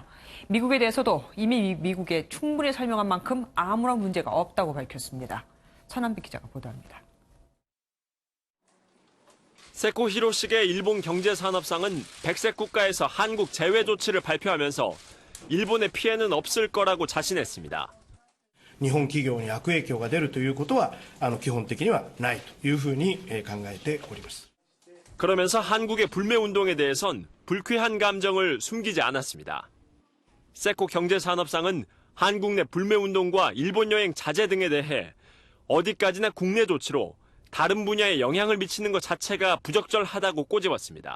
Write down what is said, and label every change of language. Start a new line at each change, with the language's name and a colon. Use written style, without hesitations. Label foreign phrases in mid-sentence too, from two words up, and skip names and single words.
Korean: 미국에 대해서도 이미 미국에 충분히 설명한 만큼 아무런 문제가 없다고 밝혔습니다. 천한빛 기자가 보도합니다. 세코 히로시게 일본 경제산업상은 백색 국가에서 한국 제외 조치를 발표하면서 일본의 피해는 없을 거라고 자신했습니다.
Japanese: 日本企業に悪影響が出るということは基本的にはないというふうに考えております。
Korean: 그러면서 한국의 불매운동에 대해선 불쾌한 감정을 숨기지 않았습니다. 세코 경제산업상은 한국 내 불매운동과 일본 여행 자제 등에 대해 어디까지나 국내 조치로 다른 분야에 영향을 미치는 것 자체가 부적절하다고 꼬집었습니다.